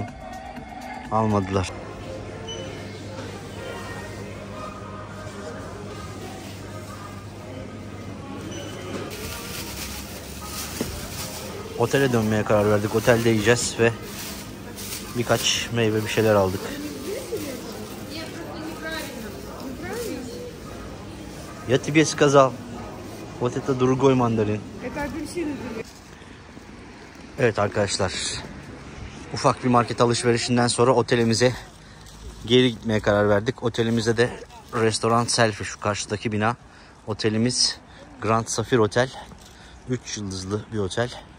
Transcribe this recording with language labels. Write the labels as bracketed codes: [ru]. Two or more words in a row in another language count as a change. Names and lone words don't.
[tr] Almadılar. Otele dönmeye karar verdik. Otelde yiyeceğiz ve birkaç meyve, bir şeyler aldık. [ru] Я тебе сказал. Вот это другой мандарин. [tr] Evet arkadaşlar. Ufak bir market alışverişinden sonra otelimize geri gitmeye karar verdik. Otelimizde de restoran Selfie, şu karşıdaki bina. Otelimiz Grand Safir Otel. 3 yıldızlı bir otel.